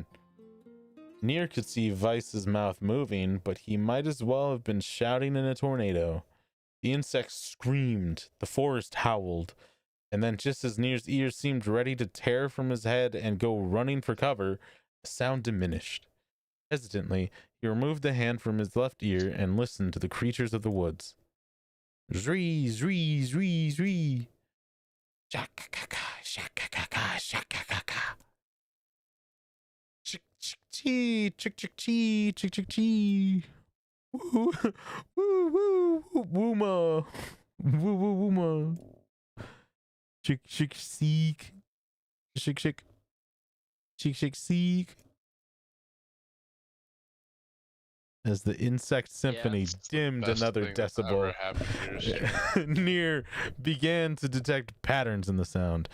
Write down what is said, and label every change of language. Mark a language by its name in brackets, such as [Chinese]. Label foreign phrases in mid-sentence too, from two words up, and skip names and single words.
[English] NieR could see Vice's mouth moving, but he might as well have been shouting in a tornado. The insects screamed, the forest howled, and then just as NieR's ears seemed ready to tear from his head and go running for cover, the sound diminished. Hesitantly, he removed the hand from his left ear and listened to the creatures of the woods. Zree, zree, zree, zree. Shaka-ka-ka, shaka-ka-ka, shaka-ka-ka. Chick-chick-chee, chick-chick-chee, chick-chick-chee. Woo, woo, woo, woo-ma. Woo, woo, woo-ma. Chick-chick-seek. Chick-chick. Chick-chick-seek. As the insect symphony dimmed another decibel, NieR began to detect patterns in the sound.